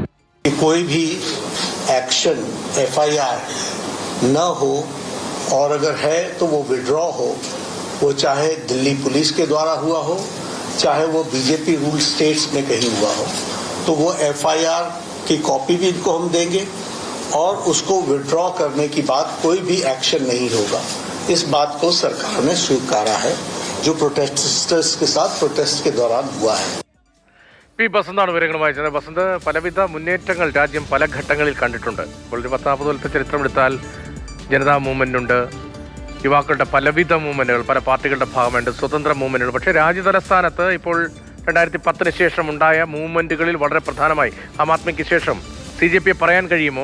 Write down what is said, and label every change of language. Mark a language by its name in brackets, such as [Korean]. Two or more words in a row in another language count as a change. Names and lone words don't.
[Hindi] कोई भी एक्शन FIR न हो और अगर है तो वो विड्रॉ हो, वो चाहे दिल्ली पुलिस के द्वारा हुआ हो, चाहे वो BJP [English] rule states [Hindi] में कहीं हुआ हो, तो वो FIR की कॉपी भी इनको हम देंगे और उसको विड्रॉ करने की बात कोई भी एक्शन नहीं होगा. इस बात को सरकार ने स्वीकारा है जो प्रोटेस्टर्स के साथ प्रोटेस्ट के दौरान हुआ है. [Malayalam] പി ബസന്താണ് വിവരങ്ങൾ വായിച്ചത്. ബസന്ത്, പലവിധ മുന്നേറ്റങ്ങൾ രാജ്യം പല ഘട്ടങ്ങളിൽ കണ്ടിട്ടുണ്ട്. ഇപ്പോൾ ഒരു 40-40 കൊല്ലത്തെ ചരിത്രമെടുത്താൽ ജനതാ മൂവ്മെന്റ് ഉണ്ട്, യുവാക്കളുടെ പലവിധ മൂവ്മെന്റുകൾ, പല പാർട്ടികളുടെ ഭാഗമുണ്ട്, സ്വതന്ത്ര മൂവ്മെന്റുകൾ. പക്ഷേ രാജ്യതലസ്ഥാനത്ത് ഇപ്പോൾ 2010 ശേഷം ഉണ്ടായ മൂവ്മെന്റുകളിൽ വളരെ പ്രധാനമായി ആം ആദ്മിക്ക് ശേഷം CJPയെ പറയാൻ കഴിയുമോ?